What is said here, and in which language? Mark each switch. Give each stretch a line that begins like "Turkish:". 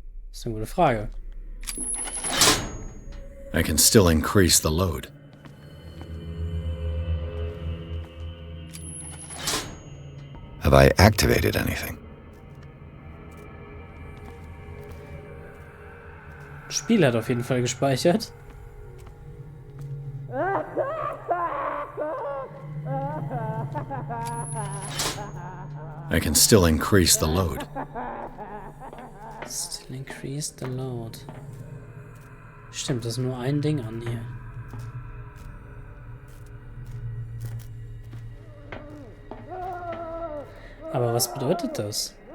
German: Das ist eine gute Frage.
English: I can still increase the load. Have I activated anything?
German: Das Spiel hat auf jeden Fall gespeichert.
English: I can still increase the load. Still increase the load.
German: Stimmt, das ist nur ein Ding an hier. Aber was bedeutet das?